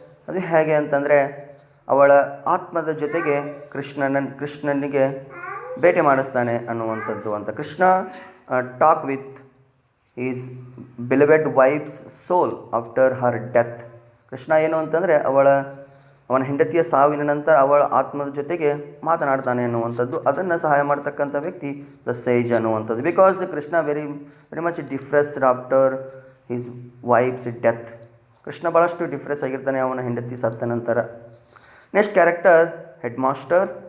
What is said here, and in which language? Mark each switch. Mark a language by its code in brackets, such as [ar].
[kn] ಅದು ಹೇಗೆ ಅಂತಂದರೆ ಅವಳ ಆತ್ಮದ ಜೊತೆಗೆ ಕೃಷ್ಣನಿಗೆ ಭೇಟಿ ಮಾಡಿಸ್ತಾನೆ ಅನ್ನುವಂಥದ್ದು ಅಂತ. [en] Krishna talk with his beloved wife's soul after her death. [kn] Krishna ಏನು ಅಂತಂದರೆ ಅವನ ಹೆಂಡತಿಯ ಸಾವಿನ ನಂತರ ಅವಳ ಆತ್ಮದ ಜೊತೆಗೆ ಮಾತನಾಡ್ತಾನೆ ಅನ್ನುವಂಥದ್ದು, ಅದನ್ನು ಸಹಾಯ ಮಾಡ್ತಕ್ಕಂಥ ವ್ಯಕ್ತಿ ದ ಸೇಜ್ ಅನ್ನುವಂಥದ್ದು. [en] Because Krishna very much depressed after his wife's death. [kn] Krishna ಭಾಳಷ್ಟು ಡಿಫ್ರೆಸ್ ಆಗಿರ್ತಾನೆ ಅವನ ಹೆಂಡತಿ ಸತ್ತ ನಂತರ. [en] Next character head master.